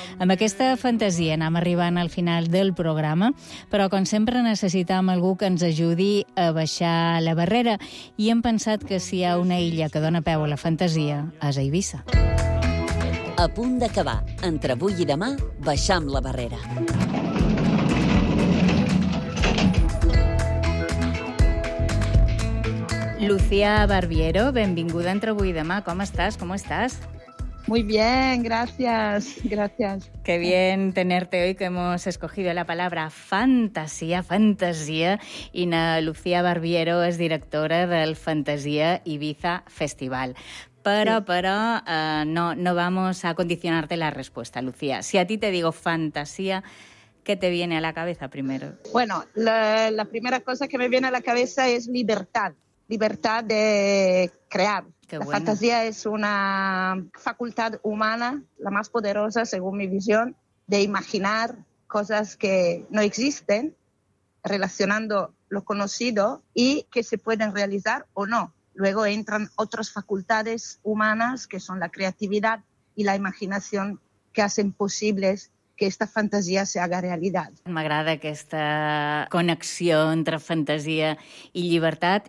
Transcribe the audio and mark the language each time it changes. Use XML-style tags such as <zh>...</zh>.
<ca>Amb aquesta fantasia anem arribant al final del programa, però com sempre necessitam algú que ens ajudi a baixar la barrera i hem pensat que si hi ha una illa que dona peu a la fantasia és a Eivissa. A punt d'acabar, entre avui i demà, baixam la barrera. Lucía Barbiero, benvinguda entre avui i demà. Com estàs? Com estàs?</ca> <es>Muy bien, gracias, gracias. Qué bien tenerte hoy, que hemos escogido la palabra fantasía, fantasía. Ina Lucía Barbiero es directora del Fantasía Eivissa Festival. Pero no vamos a condicionarte la respuesta, Lucía. Si a ti te digo fantasía, ¿qué te viene a la cabeza primero? Bueno, la primera cosa que me viene a la cabeza es libertad de crear. Bueno. La fantasía es una facultad humana, la más poderosa, según mi visión, de imaginar cosas que no existen, relacionando lo conocido y que se pueden realizar o no. Luego entran otras facultades humanas, que son la creatividad y la imaginación, que hacen posibles que esta fantasía se haga realidad.</es> <ca>M'agrada aquesta connexió entre fantasia i llibertat.</ca>